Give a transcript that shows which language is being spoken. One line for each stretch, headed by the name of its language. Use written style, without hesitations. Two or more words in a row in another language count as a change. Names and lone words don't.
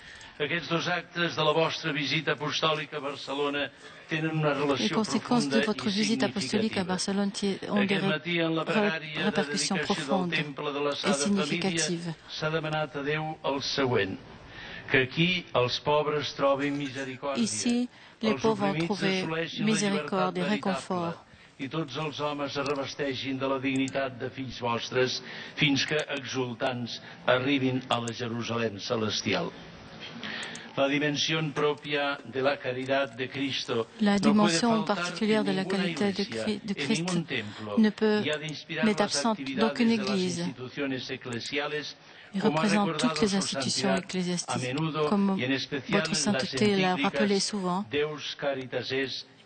French: Les conséquences de votre visite apostolique à Barcelone ont des répercussions profondes et significatives. Ici, les pauvres ont trouvé miséricorde et réconfort.
Catalan: I tots els homes es revesteixin de la dignitat de fills vostres fins que, exultants, arribin a la Jerusalem celestial.
French: La dimension particulière de la qualité de Christ n'est absente d'aucune Église. Il représente toutes les institutions ecclésiastiques, comme votre sainteté l'a rappelé souvent.